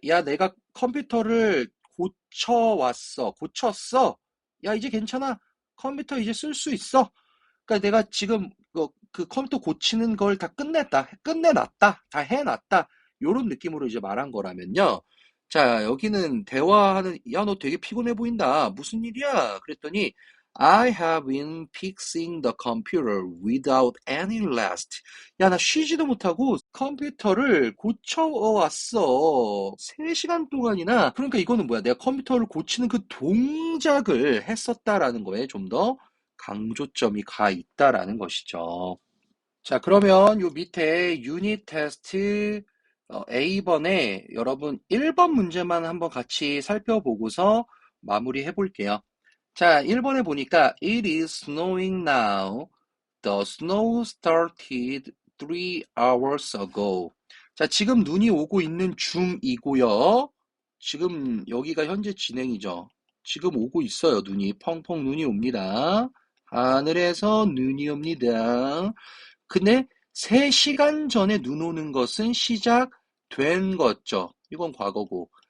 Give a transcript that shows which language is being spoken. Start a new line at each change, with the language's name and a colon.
Korean: 야, 내가 컴퓨터를 고쳐왔어. 고쳤어. 야, 이제 괜찮아. 컴퓨터 이제 쓸 수 있어. 그러니까 내가 지금 그 컴퓨터 고치는 걸 다 끝내놨다, 다 해놨다. 요런 느낌으로 이제 말한 거라면요. 자, 여기는 대화하는, 야, 너 되게 피곤해 보인다. 무슨 일이야? 그랬더니,
English: I have been fixing the computer without any rest.
Korean: 야, 나 쉬지도 못하고 컴퓨터를 고쳐왔어. 3시간 동안이나. 그러니까 이거는 뭐야? 내가 컴퓨터를 고치는 그 동작을 했었다라는 거에 좀 더 강조점이 가 있다라는 것이죠. 자, 그러면 요 밑에 유닛 테스트 A번에 여러분 1번 문제만 한번 같이 살펴보고서 마무리해 볼게요. 자, 1번에 보니까
English: It is snowing now. The snow started 3 hours ago.
Korean: 자, 지금 눈이 오고 있는 중이고요. 지금 여기가 현재 진행이죠. 지금 오고 있어요. 눈이 펑펑 눈이 옵니다. 하늘에서 눈이 옵니다. 근데 3시간 전에 눈 오는 것은 시작된 거죠. 이건 과거고.